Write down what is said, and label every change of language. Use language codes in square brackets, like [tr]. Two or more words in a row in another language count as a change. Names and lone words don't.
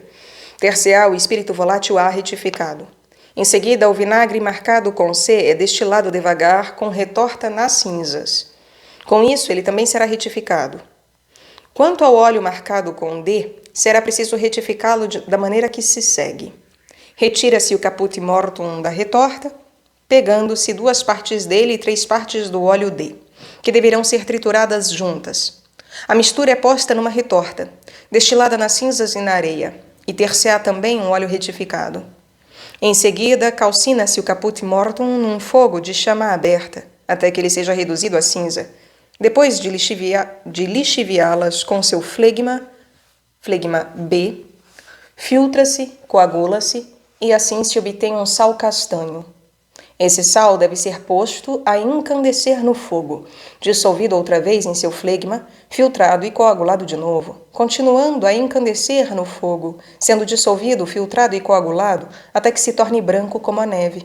[pt] Ter-se-á o espírito volátil A retificado. Em seguida, o vinagre marcado com C é destilado devagar com retorta nas cinzas. Com isso, ele também será retificado. Quanto ao óleo marcado com D, será preciso retificá-lo da maneira que se segue. Retira-se o [la] caput mortuum [pt] da retorta, pegando-se 2 partes dele e 3 partes do óleo D, que deverão ser trituradas juntas. A mistura é posta numa retorta, destilada nas cinzas e na areia, e ter-se-á também um óleo retificado. Em seguida, calcina-se o [la] caput mortuum [pt] num fogo de chama aberta, até que ele seja reduzido a cinza. Depois de lixiviá-las com seu flegma B, filtra-se, coagula-se, e assim se obtém um sal castanho. Esse sal deve ser posto a encandecer no fogo, dissolvido outra vez em seu flegma, filtrado e coagulado de novo, continuando a encandecer no fogo, sendo dissolvido, filtrado e coagulado até que se torne branco como a neve.